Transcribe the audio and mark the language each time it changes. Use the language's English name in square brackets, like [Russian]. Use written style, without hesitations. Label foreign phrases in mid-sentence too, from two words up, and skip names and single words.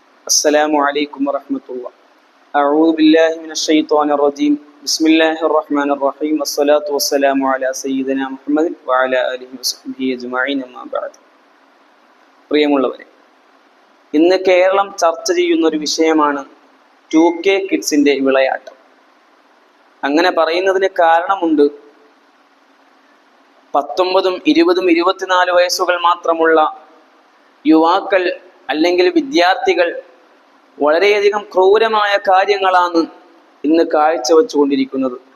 [Arabic] السلام عليكم ورحمة الله. أعوذ بالله من الشيطان الرجيم. بسم الله الرحمن الرحيم. الصلاة والسلام على سيدنا محمد وعلى آله وصحبه أجمعين. أما بعد. [Malayalam] പ്രിയമുള്ളവരെ, ഇന്ന് കേരളം ചർച്ച ചെയ്യുന്ന ഒരു വിഷയമാണ് 2K കിഡ്സിന്റെ വിളയാട്ടം. അങ്ങനെ പറയുന്നതിന് കാരണമുണ്ട്. 19, 20, 24 വയസ്സുകൾ മാത്രമുള്ള യുവാക്കൾ അല്ലെങ്കിൽ വിദ്യാർത്ഥികൾ വളരെയധികം ക്രൂരമായ കാര്യങ്ങളാണ് ഇന്ന് കാഴ്ചവെച്ചുകൊണ്ടിരിക്കുന്നത്.